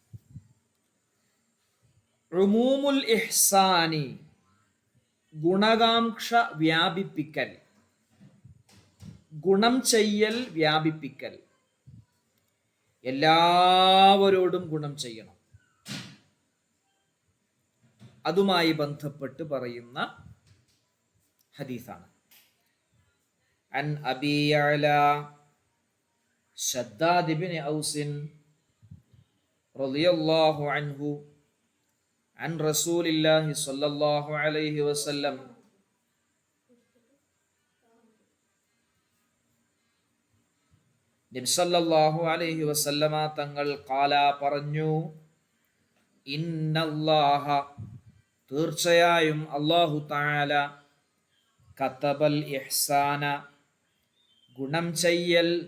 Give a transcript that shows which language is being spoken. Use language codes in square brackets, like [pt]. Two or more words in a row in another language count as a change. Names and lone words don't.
[ar] عموم الإحسان, [ml] ഗുണകാംക്ഷ വ്യാപിപ്പിക്കൽ, ഗുണം ചെയ്യൽ, വ്യാപിപ്പിക്കൽ, എല്ലാവരോടും ഗുണം ചെയ്യണം, അതുമായി ബന്ധപ്പെട്ട് പറയുന്ന ഹദീസാണ്. [ar] عن أبي يعلى شداد بن أوس رضي الله عنه عن رسول الله صلى الله عليه وسلم [ml] നബി [ar] صلى الله عليه وسلم [ml] തങ്ങൾ ഖാല പറഞ്ഞു, ഇന്നല്ലാഹ തീർച്ചയായും [ar] الله تعالى كتب الإحسان [ml] ഗുണം ചെയ്യൽ